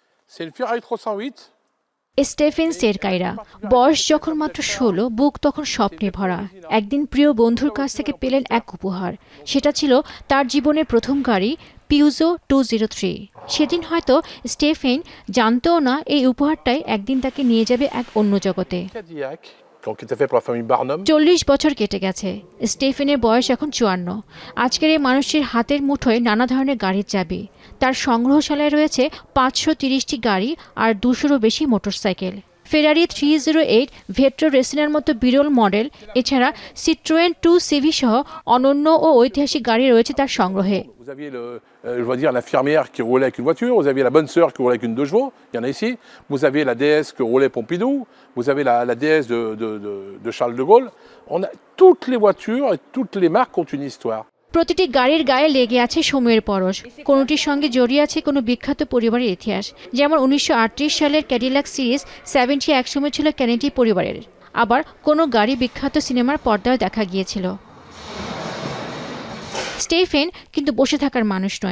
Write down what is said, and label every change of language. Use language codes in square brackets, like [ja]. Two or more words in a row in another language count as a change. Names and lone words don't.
[fr] C'est le Ferrari 308. [bn] স্টেফেন সেরকাইরা বয়স যখন মাত্র 16, বুক তখন স্বপ্নে ভরা। একদিন প্রিয় বন্ধুর কাছ থেকে পেলেন এক উপহার। সেটা ছিল তার জীবনের প্রথম গাড়ি, পিউজো 203। সেদিন হয়তো স্টেফেন জানতও না এই উপহারটাই একদিন তাকে নিয়ে যাবে এক অন্য জগতে। [fr] Cadillac, qui était fait pour la famille Barnum. [bn] 40 বছর কেটে গেছে, স্টেফেনের বয়স এখন 54। আজকের এই মানুষটির হাতের মুঠোয় নানা ধরনের গাড়ির চাবি। তার সংগ্রহশালায় রয়েছে 530টি গাড়ি আর 200-রও বেশি মোটরসাইকেল। ফেরারি 308, ভেট্রো রেসিনার মতো বিরল মডেল, এছাড়া সিট্রোয়েন 2 সিভি সহ অনন্য ও ঐতিহাসিক গাড়ি রয়েছে তার সংগ্রহে। [fr] Vous aviez je dois dire l'infirmière qui roulait avec une voiture, vous aviez la bonne sœur qui roulait avec une 2 chevaux, il y en a ici. Vous aviez la déesse que roulait Pompidou, vous avez la déesse de Charles de Gaulle. On a toutes les voitures et toutes les marques ont une histoire. [bn] প্রতিটি গাড়ির গায়ে লেগে আছে সময়ের পরশ, কোনোটির সঙ্গে জড়িয়ে আছে কোনো বিখ্যাত পরিবারের ইতিহাস। যেমন 1938 সালের ক্যাডিলাক সিরিজ 70 একসময় ছিল কেনেডি পরিবারের। আবার কোনো গাড়ি বিখ্যাত সিনেমার পর্দায় দেখা গিয়েছিল। স্টেফেন কিন্তু বসে থাকার মানুষ নয়।